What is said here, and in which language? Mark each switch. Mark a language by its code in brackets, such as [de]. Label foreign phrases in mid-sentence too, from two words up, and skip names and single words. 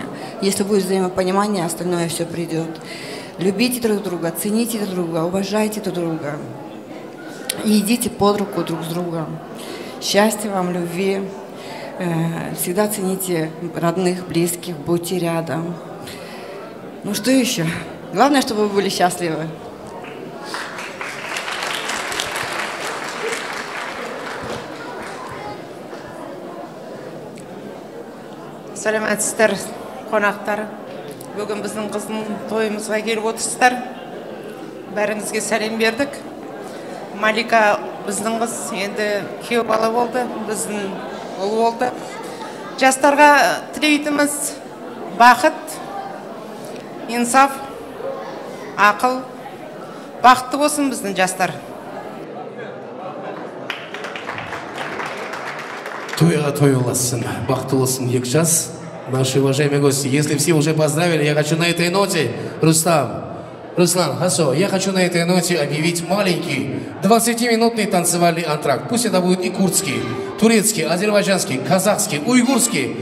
[ru] Если будет взаимопонимание, остальное все придет. Любите друг друга, цените друг друга, уважайте друг друга. И идите под руку друг с другом. Счастья вам, любви. Всегда цените родных, близких, будьте рядом. Ну что еще? Главное, чтобы вы были счастливы. [kk] Сәлеметсіздер, қонақтар. Бүгін біздің қыздың тойымызға келіп отырсыздар. Бәріңізге сәлем бердік. Малика біздің қыз енді күйеу бала болды, біздің ұл болды. Жастарға тілейтініміз бақыт, инсаф, ақыл, бақытты болсын біздің жастар. Тойға той болсын, бақытты болсын екі жас. [ru] Наши уважаемые гости, если все уже поздравили, я хочу на этой ноте, Руслан, хорошо, я хочу на этой ноте объявить маленький 20-минутный танцевальный антракт. Пусть это будет и курдский, турецкий, азербайджанский, казахский, уйгурский.